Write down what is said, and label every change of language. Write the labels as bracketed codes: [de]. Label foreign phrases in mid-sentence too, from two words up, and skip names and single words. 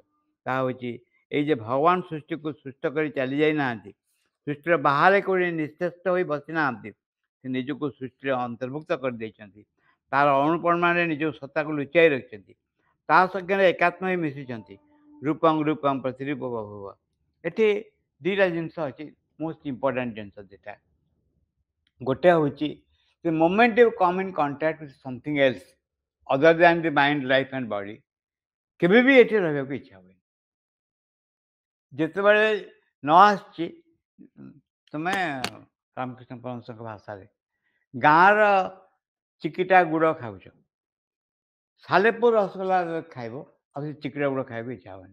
[or] ତାହା ହେଉଛି ଏଇ ଯେ ଭଗବାନ ସୃଷ୍ଟିକୁ ସୃଷ୍ଟ କରି ଚାଲି ଯାଇନାହାନ୍ତି, ସୃଷ୍ଟିର ବାହାରେ କେଉଁଠି ନିଶ୍ଚେଷ୍ଟ ହୋଇ ବସିନାହାନ୍ତି, ସେ ନିଜକୁ ସୃଷ୍ଟିରେ ଅନ୍ତର୍ଭୁକ୍ତ କରିଦେଇଛନ୍ତି। ତାର ଅଣୁପରମାଣୁରେ ନିଜ ସତ୍ତାକୁ ଲୁଚାଇ ରଖିଛନ୍ତି, ତା ସାଙ୍ଗରେ ଏକାତ୍ମ ହୋଇ ମିଶିଛନ୍ତି। [sa] रूपं रूपं प्रतिरूप बभूव। [or] ଏଠି ଦୁଇଟା ଜିନିଷ ଅଛି, [en] most important [or] ଜିନିଷ ଦୁଇଟା। ଗୋଟେ ହେଉଛି [en] the moment you come in contact with something else other than the mind, life and body, [or] କେବେ ବି ଏଠି ରହିବାକୁ ଇଚ୍ଛା ହୁଏନି। ଯେତେବେଳେ ନ ଆସିଛି, ତୁମେ ରାମକୃଷ୍ଣ ପରମହଂସଙ୍କ ଭାଷାରେ ଗାଁର ଚିକିଟା ଗୁଡ଼ ଖାଉଛ, ସାଲେପୁର ରସଗୋଲା ଖାଇବ, ଆଉ ସେ ଚିକିଟା ଗୁଡ଼ ଖାଇବାକୁ ଇଚ୍ଛା ହେବନି।